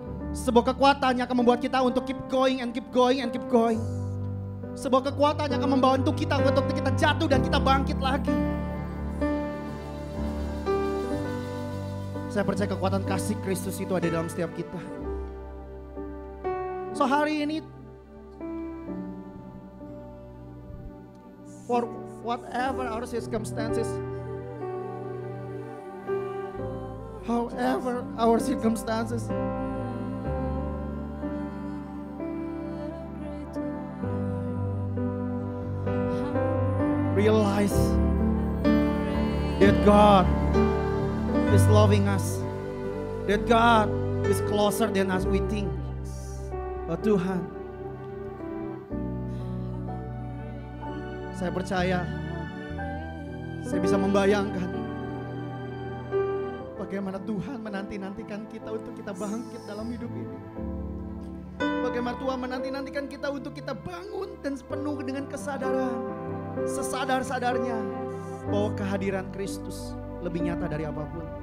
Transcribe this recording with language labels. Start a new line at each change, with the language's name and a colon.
Indonesian: Sebuah kekuatan yang akan membuat kita untuk
English: keep going and keep going
Indonesian: and keep going. Sebuah kekuatan yang akan membantu kita untuk kita jatuh dan kita bangkit lagi. Saya percaya kekuatan kasih Kristus itu ada dalam setiap kita. So hari ini,
English: for whatever our circumstances, however our circumstances, realize that God is loving us, that God is closer than us we think.
Indonesian: Oh Tuhan, saya percaya, saya bisa membayangkan bagaimana Tuhan menanti-nantikan kita untuk kita bangkit dalam hidup ini. Bagaimana Tuhan menanti-nantikan kita untuk kita bangun dan penuh dengan kesadaran, sesadar-sadarnya bahwa kehadiran Kristus lebih nyata dari apapun.